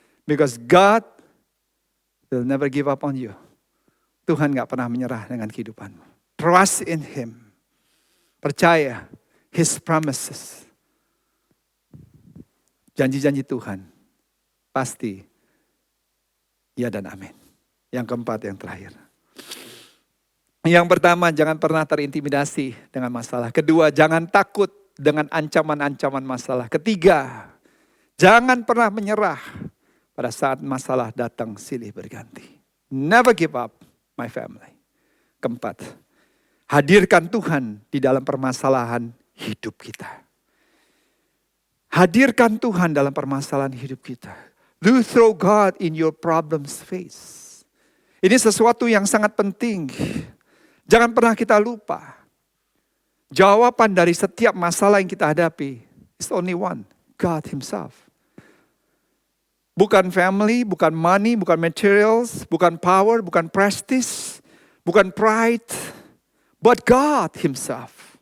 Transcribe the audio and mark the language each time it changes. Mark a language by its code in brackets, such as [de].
[en] Because God will never give up on you. [id] Tuhan gak pernah menyerah dengan kehidupanmu. [en] Trust in Him. [id] Percaya [en] His promises. [id] Janji-janji Tuhan. Pasti ya dan amin. Yang keempat, yang terakhir. Yang pertama, jangan pernah terintimidasi dengan masalah. Kedua, jangan takut dengan ancaman-ancaman masalah. Ketiga, jangan pernah menyerah pada saat masalah datang silih berganti. [en] Never give up, my family. [id] Keempat, hadirkan Tuhan di dalam permasalahan hidup kita. Hadirkan Tuhan dalam permasalahan hidup kita. [en] Do throw God in your problems face. [id] Ini sesuatu yang sangat penting. Jangan pernah kita lupa. Jawaban dari setiap masalah yang kita hadapi [en] is only one, God Himself. [id] Bukan family, bukan money, bukan materials, bukan power, bukan prestige, bukan pride, [en] but God Himself.